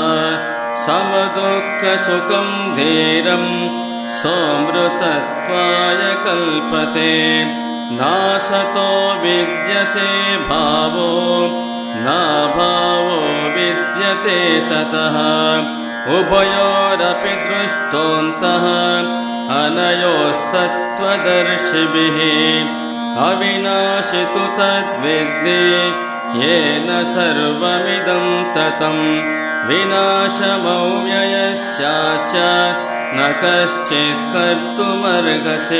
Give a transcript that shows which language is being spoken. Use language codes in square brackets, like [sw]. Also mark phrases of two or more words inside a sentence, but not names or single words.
[sa] సమదుఃఖసుఖం ధీరం సోమృతత్వాయ కల్పతే. నాసతో విద్యతే భావో నాభావో విద్యతే సతః. ఉభయోరపి దృష్టోऽन्तः అనయ तत्त्वदर्शिभिः अविनाशि तु तद्विद्धि येन सर्वमिदं ततं विनाशमव्ययस्यास्य न कश्चित् कर्तुमर्हसि